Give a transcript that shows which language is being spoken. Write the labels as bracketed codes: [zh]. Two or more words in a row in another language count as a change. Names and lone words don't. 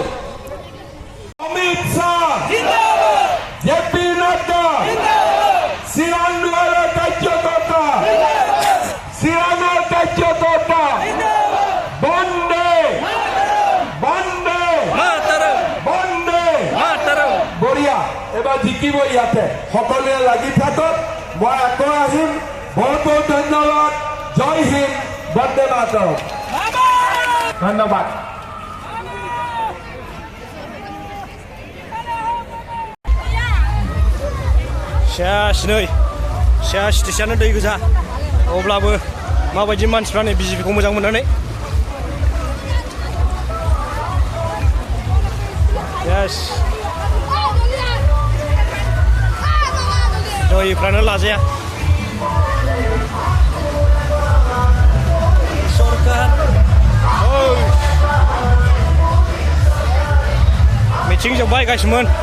[as] অমিত শ্বাহ জেপি নাড্ডা চিৰাং দুৱাৰৰ কাৰ্যকৰ্তা চিৰাঙৰ কাৰ্যকৰ্তা বন্দে বন্দে বন্দে বঢ়িয়া এবাৰ জিকিব ইয়াতে সকলোৱে লাগি থাকক। মই আকৌ আহিম। বহুত বহুত ধন্যবাদ। জয় হিন্দ বন্দে মাতৰম। ধন্যবাদ। [brx] स्टेसनानो दै गोजा अब्लाबो माबायदि मानसिफ्रा नै बीजेपीखौ मोजां मोननानै दैफ्रानो लाजाया सरकार मिटिं जोब्बाय गायसोमोन